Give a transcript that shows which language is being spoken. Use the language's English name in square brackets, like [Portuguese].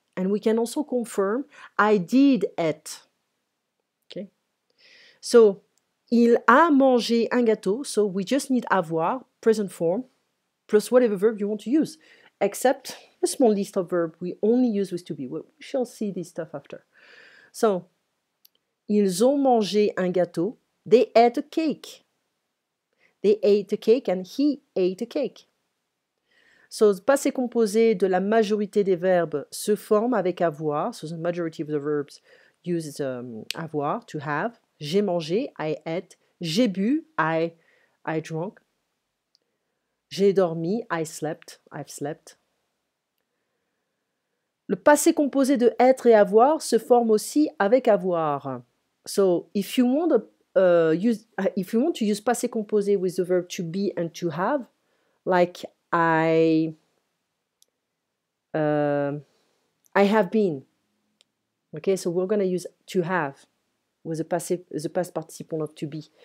[English] And we can also confirm I did eat. Okay. So, [French] il a mangé un gâteau. [English] So we just need avoir, present form, plus whatever verb you want to use, except a small list of verbs we only use with to be. We shall see this stuff after. [French] So, ils ont mangé un gâteau. [English] They ate a cake. They ate a cake and he ate a cake. [French] So, le passé composé de la majorité des verbes se forme avec avoir. [English] So, the majority of the verbs use avoir, to have. [French] J'ai mangé, [English] I ate. [French] J'ai bu, [English] I drank. [French] J'ai dormi, [English] I slept, I've slept. [French] Le passé composé de être et avoir se forme aussi avec avoir. [English] So, if you want to use passé composé with the verb to be and to have, like I have been. Okay, so we're going to use to have with the past participle of to be.